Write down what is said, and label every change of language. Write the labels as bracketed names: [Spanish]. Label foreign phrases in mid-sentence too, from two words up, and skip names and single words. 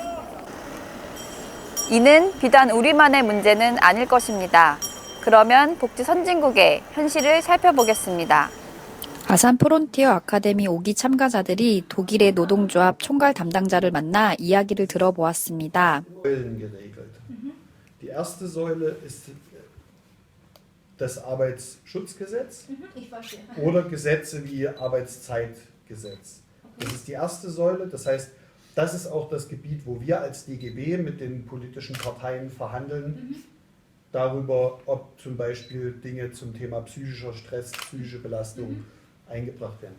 [Korean] 이는 비단 우리만의 문제는 아닐 것입니다. 그러면 복지 선진국의 현실을 살펴보겠습니다. 아산 프론티어 아카데미 5기 참가자들이 독일의 노동조합 총괄 담당자를 만나 이야기를 들어보았습니다. [German] Die erste Säule ist das Arbeitsschutzgesetz oder Gesetze wie Arbeitszeitgesetz. Das ist die erste Säule, das heißt, das ist auch das Gebiet, wo wir als DGB mit den politischen Parteien verhandeln, darüber, ob zum Beispiel Dinge zum Thema psychischer Stress, psychische Belastung eingebracht werden.